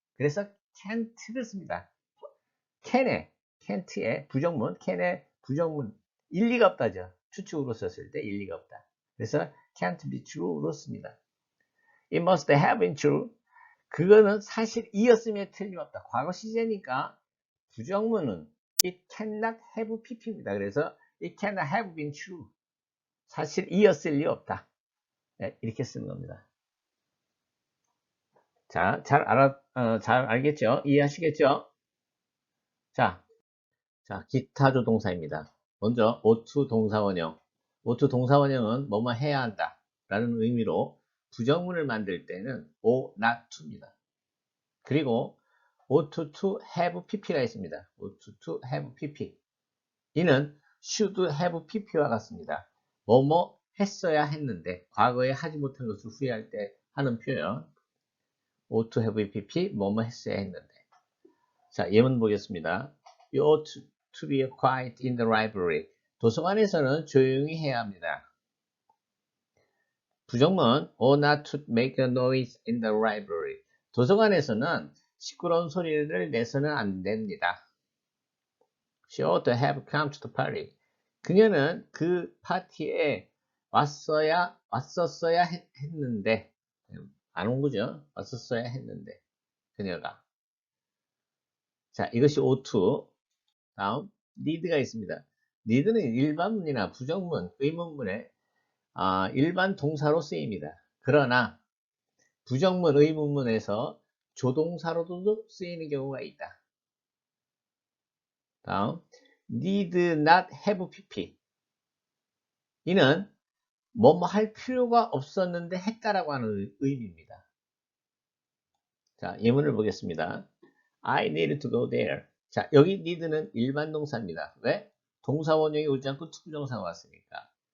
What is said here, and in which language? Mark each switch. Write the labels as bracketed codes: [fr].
[ko] 그래서 can't를 씁니다. can't의 부정문, can의 부정문 일리가 없다죠. 추측으로 썼을 때 일리가 없다. 그래서 can't be true로 씁니다. [en] It must have been true. [ko] 그거는 사실이었음에 틀림없다. 과거 시제니까 부정문은 [en] it cannot have pp [ko] 입니다. [en] 그래서 it cannot have been true. [ko] 사실이었을 리 없다. 네, 이렇게 쓰는 겁니다. 자, 잘 알겠죠? 이해하시겠죠? 자, 기타 조동사입니다. 먼저 O2 동사원형. O2 동사원형은 뭐뭐 해야 한다 라는 의미로 부정문을 만들 때는 O, not to입니다. 그리고 O2 to have pp가 있습니다. [en] O2 to have pp. [ko] 이는 should have pp와 같습니다. 뭐뭐 했어야 했는데 과거에 하지 못한 것을 후회할 때 하는 표현. [en] ought to have pp [ko] 뭐뭐 했어야 했는데. 자, 예문 보겠습니다. [en] You ought to be quiet in the library. [ko] 도서관에서는 조용히 해야 합니다. [en] 부정문 ought not to make a noise in the library. [ko] 도서관에서는 시끄러운 소리를 내서는 안 됩니다. [en] She ought to have come to the party. [ko] 그녀는 그 파티에 왔었어야 했는데 안 온 거죠. 왔었어야 했는데 그녀가. 자, 이것이 O2. 다음 need가 있습니다. need는 일반문이나 부정문, 의문문에 일반 동사로 쓰입니다. 그러나 부정문, 의문문에서 조동사로도 쓰이는 경우가 있다. [en] 다음 need not have pp. [ko] 이는 뭐뭐 할 필요가 없었는데 했다라고 하는 의미입니다. 자, 예문을 보겠습니다. [en] I need to go there. [ko] 자, 여기 need는 일반 동사입니다. 왜? 동사 원형이 오지 않고 투부정사가 왔으니까.